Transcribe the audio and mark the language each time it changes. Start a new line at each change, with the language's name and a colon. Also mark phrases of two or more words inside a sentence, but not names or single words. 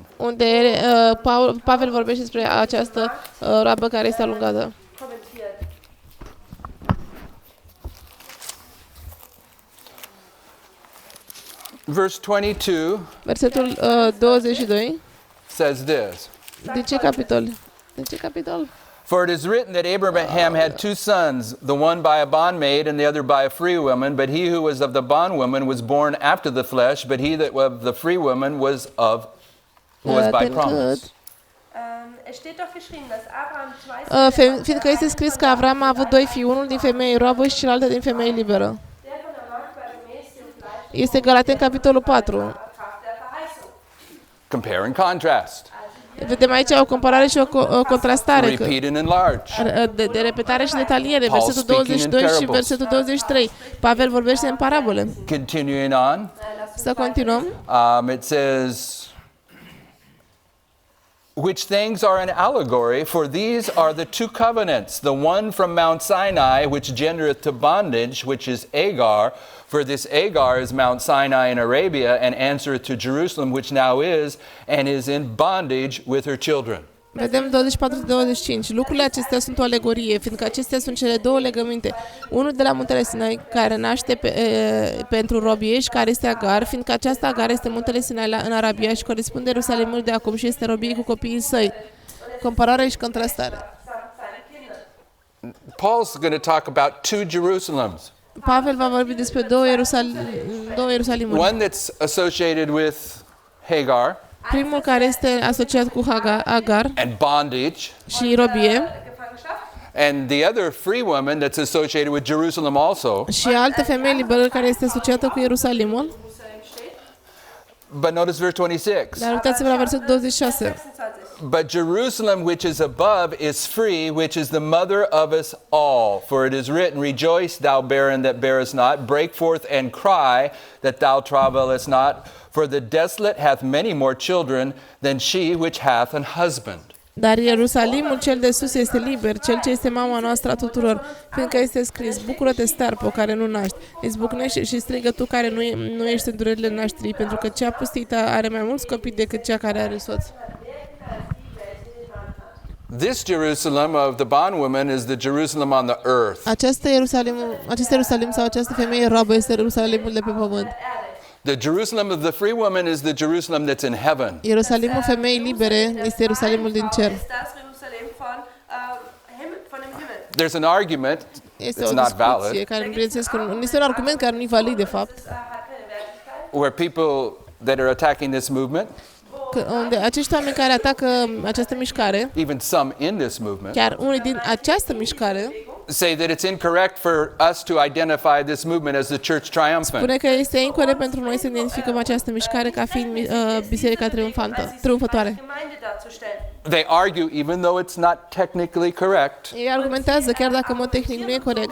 Romanian: unde Pavel vorbește despre această roabă care este alungată.
German: Kommentiert.
English: Verse 22
Romanian: Versetul 22.
English: says this.
Romanian: De ce capitol? De ce capitol?
English: For it is written that Abraham had two sons, the one by a bondmaid and the other by a free woman. But he who was of the bondwoman was born after the flesh, but he that of the free woman was by promise.
German: Es steht doch geschrieben, dass Abraham zwei Söhne
Romanian: Fiindcă este scris că Avram a avut doi fii, unul din femeie roabă și celălalt din femeie liberă.
German: der von der Magd war gemäß dem Fleisch
Romanian: Este Galateni, capitolul 4.
German: Kraft der Verheißung.
English: Compare and contrast.
Romanian: Vedem aici o comparare și o contrastare
English: Repeat and enlarge.
Romanian: de repetare și detaliere.
English: Paul
Romanian: Versetul
English: speaking in
Romanian: 22 și
English: parables.
Romanian: versetul 23. Pavel vorbește în parabole.
English: Continuing on,
Romanian: Să continuăm.
English: it says, which things are an allegory, for these are the two covenants, the one from Mount Sinai, which gendereth to bondage, which is Agar. For this Agar is Mount Sinai in Arabia, and answereth to Jerusalem, which now is, and is in bondage with her children.
Romanian: Vedem 24-25. Lucrurile acestea sunt o alegorie, fiindcă acestea sunt cele două legăminte. Unul de la muntele Sinai, care naște pentru robie și care este Agar, fiindcă aceasta Agar este muntele Sinai în Arabia și corespunde Ierusalimul de acum și este robie cu copiii săi. Comparare și contrastare.
English: Paul's going to talk about two Jerusalems.
Romanian: Pavel va vorbi despre două Ierusalimuri.
English: One that's associated with Hagar
Romanian: Primul care este asociat cu Agar
English: and bondage,
Romanian: și robie
German: Gefangenschaft.
English: and the other free woman that's associated with Jerusalem also.
Romanian: și altă femeie liberă care este asociată cu Ierusalimul.
German: Jerusalem steht.
English: But notice verse 26.
Romanian: Dar uitați-vă la versetul 26. 26.
English: But Jerusalem which is above is free, which is the mother of us all. For it is written, rejoice, thou barren that bearest not, break forth and cry that thou travailest not, for the desolate hath many more children than she which hath an husband.
Romanian: Dar Ierusalimul cel de sus este liber, cel ce este mama noastră a tuturor, fiindcă este scris, bucură-te, starpo, care nu naști, izbucnește și strigă tu care nu ești în durerile nașterii, pentru că cea pustită are mai mulți copii decât cea care are soț.
English: This Jerusalem of the bondwoman is the Jerusalem on the earth.
Romanian: Acest Ierusalim sau această femeie roabă este Ierusalimul de pe pământ.
English: The Jerusalem of the free woman is the Jerusalem that's in heaven.
Romanian: Ierusalimul femeii libere este Ierusalimul din cer.
German: Ist das Jerusalem von dem Himmel.
English: There's an argument,
Romanian: Este
English: it's
Romanian: o
English: not valid,
Romanian: discuție care nu bineînțeles că nu este un argument care nu e valid de fapt.
German: Hat keine Wertigkeit.
English: where people that are attacking this movement,
Romanian: Unde acești oameni care atacă această mișcare,
English: even some in this movement,
Romanian: chiar unii din această mișcare,
English: say that it's incorrect for us to identify this movement as the church triumphant.
Romanian: spune că este incorect pentru noi să identificăm această mișcare ca fiind biserica triumfătoare.
German: Gemeinde darzustellen.
English: They argue, even though it's not technically correct,
Romanian: Ei argumentează, chiar dacă în mod tehnic nu e corect.